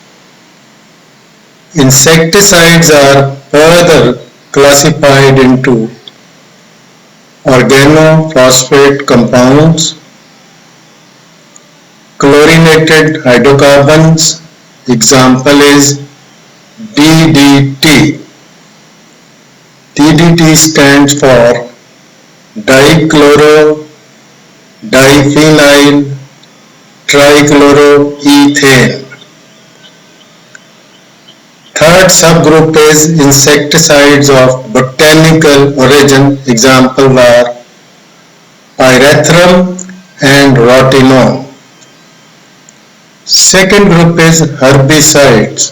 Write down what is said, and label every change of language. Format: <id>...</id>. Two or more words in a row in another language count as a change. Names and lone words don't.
<en>Insecticides are further classified into organophosphate compounds, chlorinated hydrocarbons, example is DDT. DDT stands for dichloro diphenyl trichloroethane. Third subgroup is insecticides of botanical origin. Examples are pyrethrum and rotenone. Second group is herbicides.</en>